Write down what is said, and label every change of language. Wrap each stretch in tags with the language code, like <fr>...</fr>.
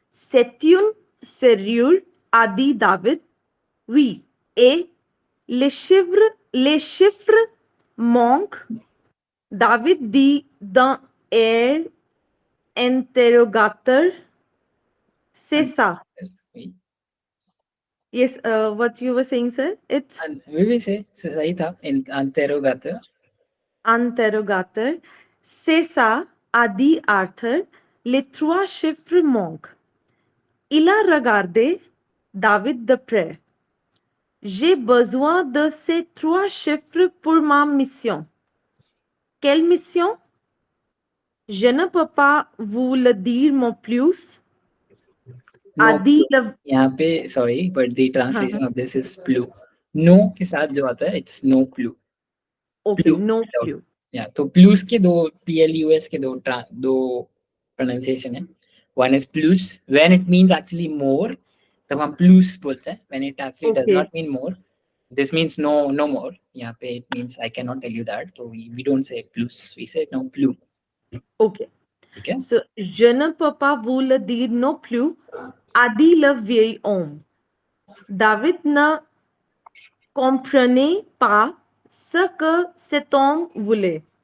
<fr>C'est une serrure, a dit David. Oui. Et les chiffres manquent. David dit d'un air interrogateur. C'est ça. Oui.</fr> <en>Yes, what you were saying, sir? It's We will say,</en> <fr>c'est</fr> <hi>सही था.</hi> <fr>Interrogateur. interrogateur. C'est ça, a dit Arthur. Les 3 chiffres manquent. Il a regardé David de près. J'ai besoin de ces 3 chiffres pour ma mission. Quelle mission? Je ne peux pas vous le dire non plus. A dit le...</fr> <hi>यहाँ पे</hi> <en>sorry, but the translation of this is plus.</en> <hi>No के साथ जो आता है,</hi> <en>it's no plus. Okay, no plus.</en> <hi>Yeah, तो plus के दो plus के दो pronunciation है.</hi> <en>One is plus when it means actually more,</en> <hi>तब हम plus बोलते हैं.</hi> <en>When it actually does not mean more, this means no more.</en> <hi>यहाँ पे</hi> <en>it means I cannot tell you that. So we don't say plus, we say no plus. Okay. Okay.</en> <fr>So je ne peux pas vous le dire non plus, a dit le vieil homme. David ne comprenait pas ce que cet homme voulait.</fr>